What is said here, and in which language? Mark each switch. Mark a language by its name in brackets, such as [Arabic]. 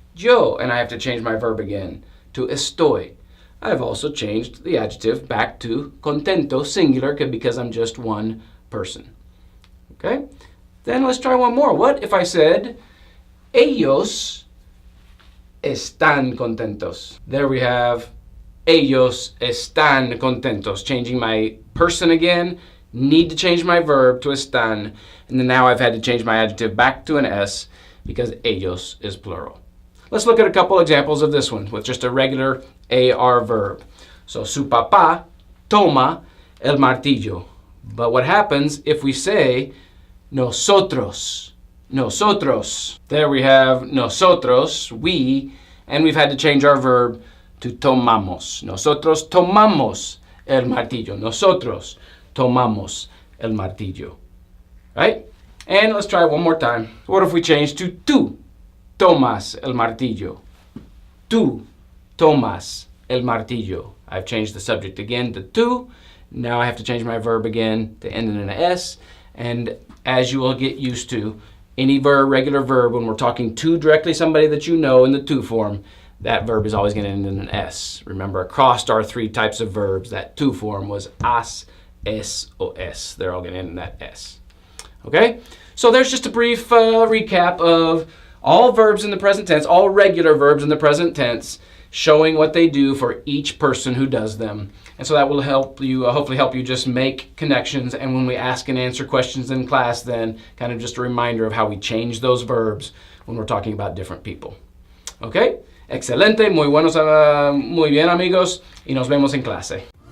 [English] Yo, and I have to change my verb again to estoy. I've also changed the adjective back to contento, singular, because I'm just one person. Okay? Then let's try one more. What if I said, ellos [Spanish] están contentos. [English] There we have [Spanish] ellos están contentos. [English] Changing my person again. Need to change my verb to están. And then now I've had to change my adjective back to an S because ellos is plural. Let's look at a couple examples of this one with just a regular AR verb. [Spanish] So, su papá toma el martillo. [English] But what happens if we say nosotros? [Spanish] Nosotros. [English] There we have nosotros, we, and we've had to change our verb to tomamos. [Spanish] Nosotros tomamos el martillo. Nosotros tomamos el martillo. [English] Right? And let's try it one more time. What if we change to [Spanish] tú tomas el martillo? Tú tomas el martillo. [English] I've changed the subject again to tú. Now I have to change my verb again to end in an S. And as you will get used to, any verb, regular verb, when we're talking to directly somebody that you know in the to form, that verb is always going to end in an S. Remember, across our three types of verbs, that to form was as, es, o es. They're all going to end in that S. Okay? So there's just a brief recap of all verbs in the present tense, all regular verbs in the present tense, showing what they do for each person who does them. And so that will help you, hopefully help you just make connections. And when we ask and answer questions in class, then kind of just a reminder of how we change those verbs when we're talking about different people. [Spanish] Okay? Excelente, muy buenos, muy bien amigos, y nos vemos en clase.